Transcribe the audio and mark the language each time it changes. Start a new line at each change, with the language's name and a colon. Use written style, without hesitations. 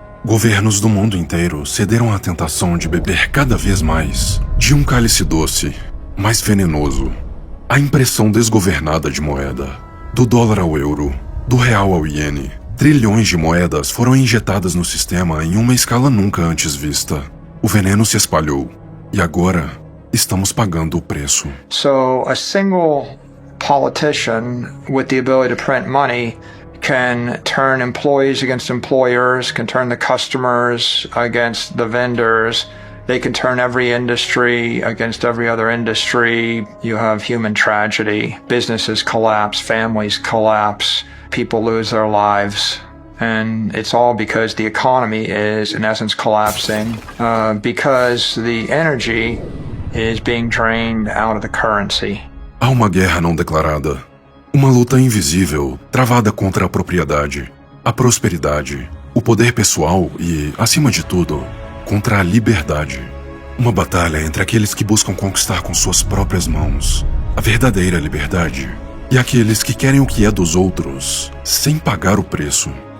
Portuguese: Governos do mundo inteiro cederam à tentação de beber cada vez mais de um cálice doce, mais venenoso. A impressão desgovernada de moeda, do dólar ao euro, do real ao iene. Trilhões de moedas foram injetadas no sistema em uma escala nunca antes vista. O veneno se espalhou, e agora estamos pagando o preço.
English: So a single politician with the ability to print money can turn employees against employers, can turn the customers against the vendors. They can turn every industry against every other industry. You have human tragedy. Businesses collapse, families collapse, people lose their lives. And it's all because the economy is, in essence, collapsing because the energy is being drained out of the currency.
Portuguese: Há uma guerra não declarada. Uma luta invisível, travada contra a propriedade, a prosperidade, o poder pessoal e, acima de tudo, contra a liberdade. Uma batalha entre aqueles que buscam conquistar com suas próprias mãos a verdadeira liberdade e aqueles que querem o que é dos outros sem pagar o preço.